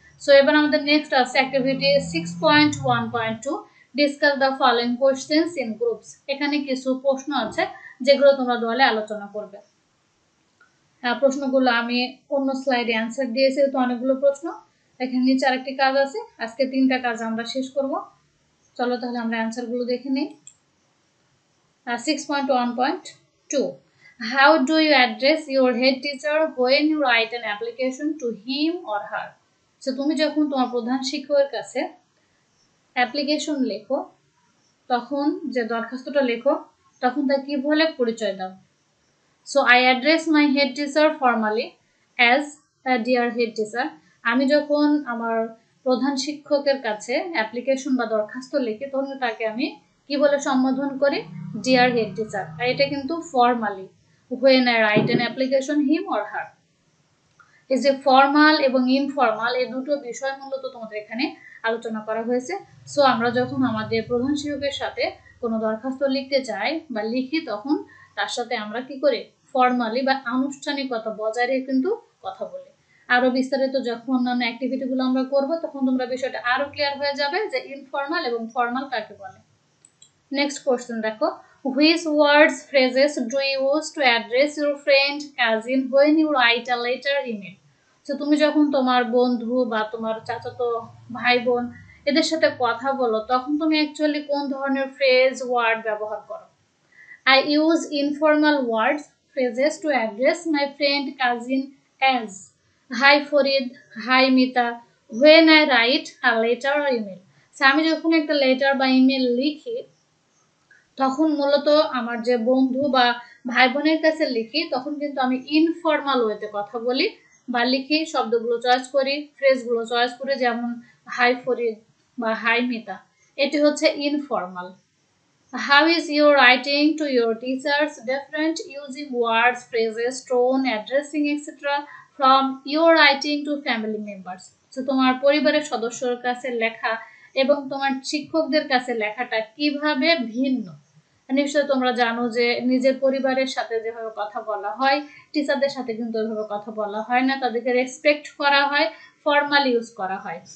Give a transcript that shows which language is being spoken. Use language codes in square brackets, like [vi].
[bn] So এবার আমাদের next আছে activity 6.1.2 [en] Discuss the following questions in groups. [bn] এখানে কিছু প্রশ্ন আছে যেগুলো তোমরা দলে আলোচনা করবে। প্রশ্নগুলো আমি অন্য স্লাইডে অ্যান্সার দিয়েছি, তো অনেকগুলো প্রশ্ন। এখানে নিচে আরেকটি কাজ আছে, আজকে 3টা কাজ আমরা শেষ করব। চলো তাহলে আমরা অ্যান্সারগুলো দেখে নিই। [en] 6.1.2 How do you address your head teacher when you write an application to him or her? So [bn] তুমি যখন তোমার প্রধান শিক্ষকের কাছে অ্যাপ্লিকেশন লেখো, তখন যে দরখাস্তটা লেখো তখন তা কি বলে পরিচয় দাও। [en] So I address my head teacher formally as dear head teacher. [bn] আমি যখন আমার প্রধান শিক্ষকের কাছে অ্যাপ্লিকেশন বা দরখাস্ত লিখি তখন তাকে আমি কি বলে সম্বোধন করি, ডিয়ার হেড টিচার। আর এটা কিন্তু formally. [en] when I write an application him or her। [bn] এই যে ফর্মাল এবং ইনফর্মাল এই দুটো বিষয় মূলত তোমাদের এখানে আলোচনা করা হয়েছে। সো আমরা যখন আমাদের প্রধান শিক্ষকের সাথে কোনো দরখাস্ত লিখতে যাই বা লিখি তখন তার সাথে আমরা কি করি, ফর্মালি বা আনুষ্ঠানিকতা বজায় রেখে কিন্তু কথা বলি। আরো বিস্তারিত যখন অন্যান্য অ্যাক্টিভিটিগুলো আমরা করব তখন তোমরা বিষয়টা আরো ক্লিয়ার হয়ে যাবে যে ইনফর্মাল এবং ফর্মাল কাকে বলে। [en] Next question দেখো, which words phrases do you use to address your friend cousin when you write a letter email। [bn] তো তুমি যখন তোমার বন্ধু বা তোমার চাচাতো ভাই বোন এদের সাথে কথা বলো তখন তুমি অ্যাকচুয়ালি কোন ধরনের ফ্রেজ ওয়ার্ড ব্যবহার করো। [en] I use informal words phrases to address my friend cousin as hi Farid, hi Mita when I write a letter or email। [bn] আমি যখন একটা লেটার বা ইমেল লিখি তখন মূলত আমার যে বন্ধু বা ভাই বোনের কাছে লিখি তখন কিন্তু আমি ইনফর্মাল ওয়েতে কথা বলি বা লিখি, শব্দগুলো চয়েস করি, ফ্রেজগুলো চয়েস করি, যেমন হাই ফরিদ বা হাই মিতা, এটি হচ্ছে informal. [en] How is your writing to your teachers different using words, phrases, tone, addressing, etc. from your writing to family members? [bn] So তোমার পরিবারের সদস্যর কাছে লেখা এবং তোমার শিক্ষকদের কাছে লেখাটা কিভাবে ভিন্ন। নিশ্চয়ই তোমরা জানো যে নিজের পরিবারের সাথে যেভাবে কথা বলা হয় টিচারদের সাথে কিন্তু ওইভাবে কথা বলা হয় না, তাদেরকে রেসপেক্ট করা হয়, ফর্মাল ইউজ করা হয়।